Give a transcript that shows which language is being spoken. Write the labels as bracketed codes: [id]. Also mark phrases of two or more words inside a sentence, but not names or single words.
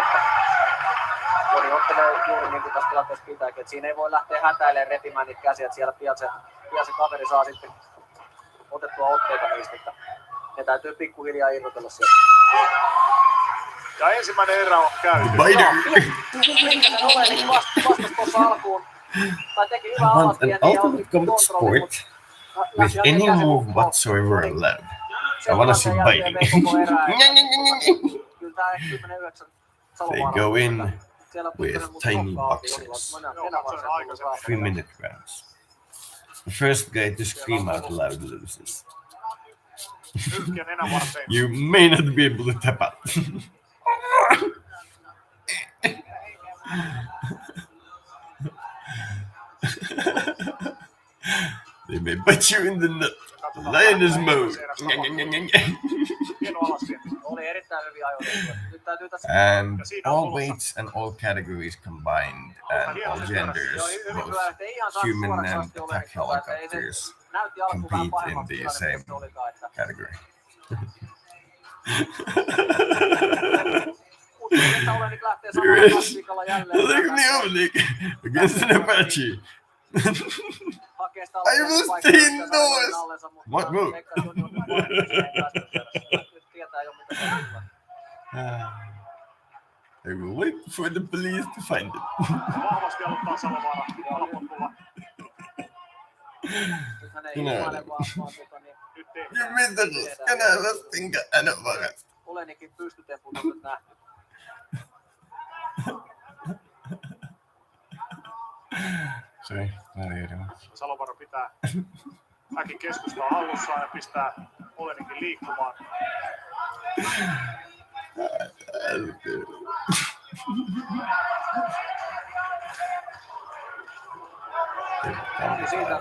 [fi] Joni ottelee juuri niin kuin tässä tilanteessa pitääkin, että siinä ei voi lähteä hätäilemään repimään niitä käsiä, että siellä pian se kaveri saa sitten otettua otteita niistä, että ne täytyy pikkuhiljaa irrotella sieltä. Ja ensimmäinen erä on käyty. Olenik vastasi tuossa alkuun, tai teki hyvää [en] Want [fi] alatien [en] an [fi] ja otti [en] ultimate combat [fi] kontrollin, [en] sport with any move whatsoever allowed. I wanna see biting. [fi] Kyllä tää 10-9 [en] They go in with tiny boxes. 3-minute rounds. The first guy to scream out loud loses. [fi] Nyrkkiä nenävarteen. [en] You may not be able to tap out. They may bite you in the nut. Lioness mode. [fi] Hieno alasien. Oli erittäin hyvin ajoitettu. Nyt täytyy tässä [en] And all weights and all categories combined, and all genders, both human and attack helicopters, [fi] näytti alkuun vähän [en] compete in [fi] pahemmalta [en] the [fi] tilanne, [en] same [fi] mitä se olikaan, että [en] category. [fi] uskon, että Olenik lähtee [en] There [fi] samalla [en] is [fi] taktiikalla jälleen. [en] Oleg against an Apache. [fi] Hakee sitä [en] I will [fi] paikkaa, [en] stay [fi] sitä saa [en] indoors. [fi] allensa, mutta [en] What move? [fi] veikkaan, että Joni on nyt nyt tietää jo mitä se on. [en] I will wait for the police to find it. [fi] Vahvasti aloittaa Salovaara alapotkulla. Nyt hän ei ilmaile vaan niin Nyt tehdään. [en] You miserable, can I have a finger and a bucket? [fi] Olenikin pystytemput on nyt nähty. [en] Sorry, very good. [fi] Salovaara pitää häkin keskustaa hallussaan ja pistää Olenikin liikkumaan. Siitä